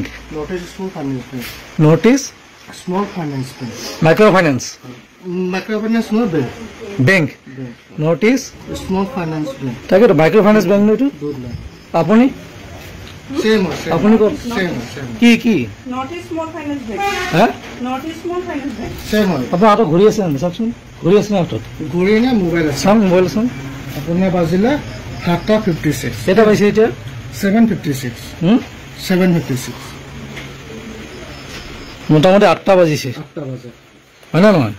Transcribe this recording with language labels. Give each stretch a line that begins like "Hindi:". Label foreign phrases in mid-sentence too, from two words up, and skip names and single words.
Assamese: নৰ্থ ইষ্ট স্মল ফাইনেন্স বেংক নৰ্থ ইষ্ট স্মল ফাইনেন্স বেংক মাইক্ৰ' ফাইনেন্স নহয় বেংক বেংক নৰ্থ ইষ্ট স্মল ফাইনেন্স বেংক তাকেতো মাইক্ৰ' ফাইনেন্স বেংক ন এইটো আপুনি सेम আপুনি ক'ত सेम কি কি नॉर्थ ईस्ट स्मॉल फाइनेंस बैंक হা नॉर्थ ईस्ट स्मॉल फाइनेंस बैंक सेम আপোনাৰ হাতত ঘূৰি আছে নেকি চাওকচোন ঘূৰি আছে না হাতত ঘড়ী নে মোবাইল আছে চাওক মোবাইল চাওক আপোনাৰ বাজিলে 7:56 কেইটা পাইছে এতিয়া 7:56 7:56 মোটামুটি 8টা বাজিছে 8টা বাজে হয় না নহয়